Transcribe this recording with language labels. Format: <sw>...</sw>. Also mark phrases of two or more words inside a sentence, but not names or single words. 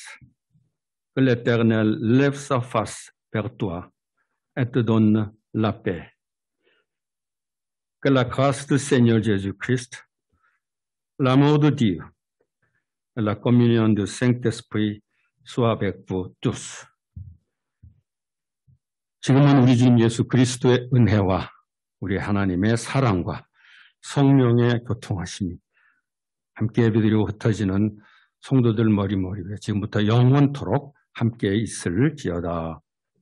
<fr>Que l'Éternel lève sa face vers toi et te donne la paix. Que la grâce du Seigneur Jésus-Christ, l'amour de Dieu et la communion du Saint-Esprit soient avec vous tous.</fr> <ko>지금은 우리 주님 예수 그리스도의 은혜와 우리 하나님의 사랑과 성령의 교통하심이 함께 예배드리고 흩어지는 성도들 머리머리 위에 지금부터 영원토록 함께 있을지어다.</ko>